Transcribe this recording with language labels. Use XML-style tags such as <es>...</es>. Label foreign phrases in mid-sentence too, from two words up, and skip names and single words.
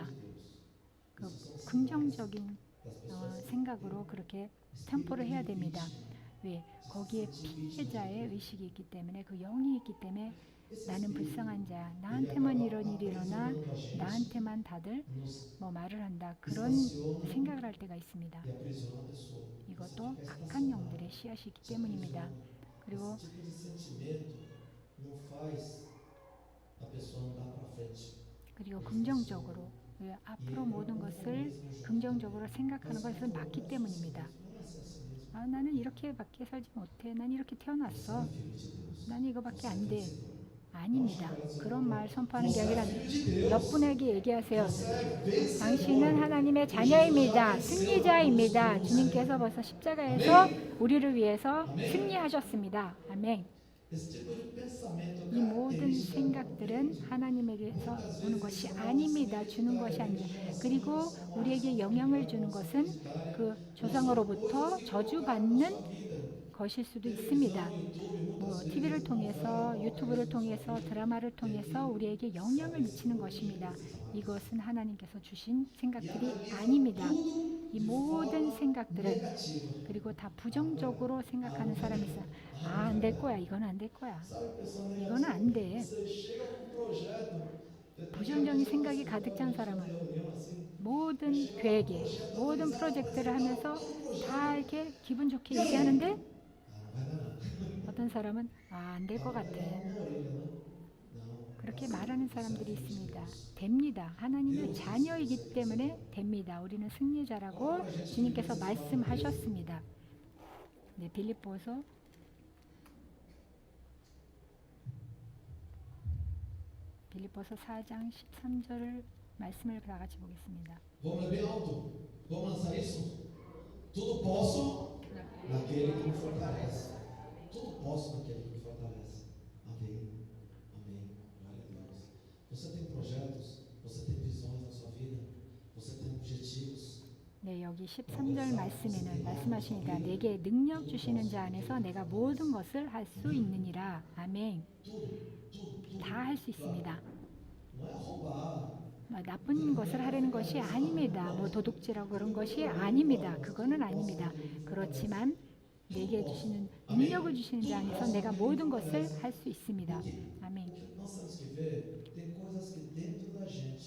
<ko>그 긍정적인 생각으로 그렇게 템포를 해야 됩니다. 왜? 거기에 피해자의 의식이 있기 때문에 그 영이 있기 때문에 나는 불쌍한 자야. 나한테만 이런 일이 일어나 나한테만 다들 뭐 말을 한다. 그런 생각을 할 때가 있습니다.</ko> <pt>E aprisiona a pessoa.</pt> <ko>이것도 악한 영들의 씨앗이기 때문입니다. 그리고</ko> <pt>Esse tipo de sentimento não faz a pessoa andar para frente.</pt> <ko>그리고 긍정적으로 왜? 앞으로 모든 것을 긍정적으로 생각하는 것은 맞기 때문입니다. 나는 이렇게밖에 살지 못해. 난 이렇게 태어났어. 난 이거밖에 안 돼. 아닙니다. 그런 말 선포하는 게 아니라 몇 분에게 얘기하세요. 당신은 하나님의 자녀입니다. 승리자입니다. 주님께서 벌써 십자가에서 우리를 위해서 승리하셨습니다. 아멘.</ko> <pt>Esse tipo de pensamento</pt> <ko>이 모든</ko> <pt>característica</pt> <ko>생각들은 하나님에게서</ko> <pt>muitas</pt> <ko>오는</ko> <pt>vezes</pt> <ko>것이</ko> <pt>está</pt> <ko>아닙니다.</ko> <pt>semente</pt> <ko>주는</ko> <pt>para</pt> <ko>것이</ko> <pt>a</pt> <ko>아닙니다.</ko> <pt>geração</pt> <ko>그리고</ko> <pt>geração, uma</pt> <ko>우리에게</ko> <pt>raça</pt> <ko>영향을</ko> <pt>familiar,</pt> <ko>주는</ko> <pt>uma raça</pt> <ko>것은</ko> <pt>hereditária,</pt> <ko>그</ko> <pt>mas são coisas</pt> <ko>조상으로부터</ko> <pt>que colocaram na</pt> <ko>저주받는</ko> <pt>sua vida.</pt> <ko>것일 수도 있습니다.</ko> <pt>Televisão, YouTube, muitas</pt> <ko>뭐</ko> <pt>vezes</pt> <ko>TV를</ko> <pt>não vai</pt> <ko>통해서</ko> <pt>colocar</pt> <ko>유튜브를</ko> <pt>isso na sua</pt> <ko>통해서</ko> <pt>vida.</pt> <ko>드라마를</ko> <pt>E</pt> <ko>통해서</ko> <pt>aí,</pt> <ko>우리에게 영향을</ko> <pt>sabe, esse</pt> <ko>미치는</ko> <pt>tipo de</pt> <ko>것입니다.</ko> <pt>gente, amados,</pt> <ko>이것은 하나님께서 주신</ko> <pt>e</pt> <ko>생각들이</ko> <pt>analisa</pt> <ko>아닙니다.</ko> <pt>tudo</pt> <ko>이</ko> <pt>de</pt> <ko>모든</ko> <pt>forma</pt> <ko>생각들은</ko> <pt>negativa.</pt> <ko>그리고 다</ko> <pt>Ah,</pt> <ko>부정적으로</ko> <pt>não</pt> <ko>생각하는</ko> <pt>vai</pt> <ko>사람이</ko> <pt>dar.</pt> <ko>있어요.</ko> <pt>Ah,</pt> <ko>아,</ko> <pt>não</pt> <ko>안</ko> <pt>vai</pt> <ko>될</ko> <pt>dar.</pt> <ko>거야. 이건 안 될 거야.</ko> <pt>Sabe, pessoa</pt> <ko>이거는</ko> <pt>negativa.</pt> <ko>안 돼.</ko> <pt>Você chega com um projeto.</pt> <ko>부정적인 생각이 가득 찬 사람은 모든 계획에 모든 프로젝트를 하면서 다 이렇게 기분 좋게 얘기하는데</ko> <pt>Ah, não vai dar não.</pt> <ko>어떤 사람은 아, 안 될 것 같아.</ko> <pt>Uma orelha, não? Não.</pt> <ko>그렇게 말하는 사람들이 있습니다. 됩니다. 하나님의 자녀이기 때문에 됩니다. 우리는 승리자라고 주님께서 말씀하셨습니다. 네, 빌립보서 4장 13절 말씀을 다 같이 보겠습니다.</ko> <pt>Vamos ler bem alto. Vamos lançar isso? Tudo posso naquele que me fortalece. Tudo posso naquele que me fortalece. Amém. Amém. Glória a Deus. Você tem projetos, você tem visões na sua vida, você tem objetivos.</pt> <ko>네, 여기 13절 말씀에는 말씀하시니까 내게 능력 주시는 자 안에서 내가 모든 것을 할 수 있느니라. 아멘. 다 할 수 있습니다.</ko> <pt>Não é roubar.</pt> <ko>나쁜 것을 하려는 것이 아닙니다. 뭐 도둑질하고 그런 것이 아닙니다. 그거는 아닙니다. 그렇지만 내게 주시는 능력을 주시는 자 안에서 내가 모든 것을 할 수 있습니다. 아멘.</ko> <pt>Nós temos que ver, tem coisas que dentro da gente,</pt>